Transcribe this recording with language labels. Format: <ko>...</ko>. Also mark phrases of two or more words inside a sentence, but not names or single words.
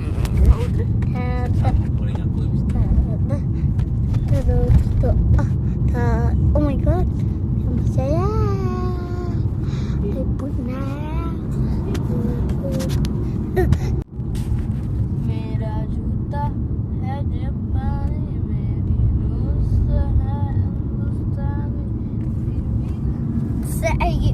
<tl>Wala nga ko.</tl> <en>Oh my god,</en> <ms>sama saya. Ribut</ms> <hi>मेरा जूता है जापानी मेरी दोस्त है हिंदुस्तानी</hi> <ms>Saya</ms>